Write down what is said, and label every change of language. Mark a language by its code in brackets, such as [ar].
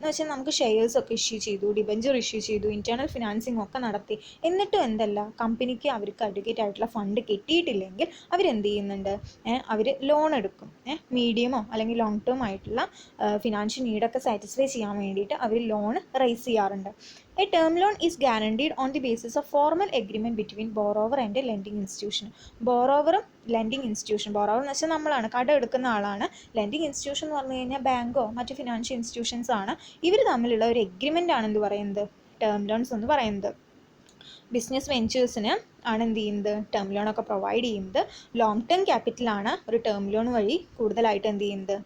[ml] എന്ന് വെച്ചാൽ നമുക്ക് ഷെയർസ് ഒക്കെ ഇഷ്യൂ ചെയ്തു, ഡിബഞ്ചർ ഇഷ്യൂ ചെയ്തു, ഇൻറ്റേർണൽ ഫിനാൻസിങ് ഒക്കെ നടത്തി. എന്നിട്ടും എന്തല്ല, കമ്പനിക്ക് അവർക്ക് അഡ്വക്കേറ്റ് ആയിട്ടുള്ള ഫണ്ട് കിട്ടിയിട്ടില്ലെങ്കിൽ അവരെന്ത് ചെയ്യുന്നുണ്ട്? അവർ ലോൺ എടുക്കും. മീഡിയമോ അല്ലെങ്കിൽ ലോങ് ടേം ആയിട്ടുള്ള ഫിനാൻഷ്യൽ നീഡൊക്കെ സാറ്റിസ്ഫൈ ചെയ്യാൻ വേണ്ടിയിട്ട് അവർ ലോൺ റൈസ് ചെയ്യാറുണ്ട്. [en] A term loan is guaranteed on the basis of formal agreement between borrower and a lending institution. [ml] ബോറോവറും lending institution. Borrower എന്ന് വെച്ചാൽ നമ്മളാണ്, കട എടുക്കുന്ന ആളാണ്. ലെൻഡിങ് ഇൻസ്റ്റിറ്റ്യൂഷൻ എന്ന് പറഞ്ഞു കഴിഞ്ഞാൽ ബാങ്കോ മറ്റ് ഫിനാൻഷ്യൽ ഇൻസ്റ്റിറ്റ്യൂഷൻസ് ആണ്. ഇവർ തമ്മിലുള്ള ഒരു എഗ്രിമെൻ്റ് ആണ് എന്ത് പറയുന്നത്? ടേം ലോൺസ് എന്ന് പറയുന്നത്. ബിസിനസ് വെഞ്ചേഴ്സിന് ആണ് എന്ത് ചെയ്യുന്നത്? ടേം ലോണൊക്കെ പ്രൊവൈഡ് ചെയ്യുന്നത്. ലോങ് ടേം ക്യാപിറ്റലാണ് ഒരു ടേം ലോൺ വഴി കൂടുതലായിട്ട് എന്ത് ചെയ്യുന്നത്?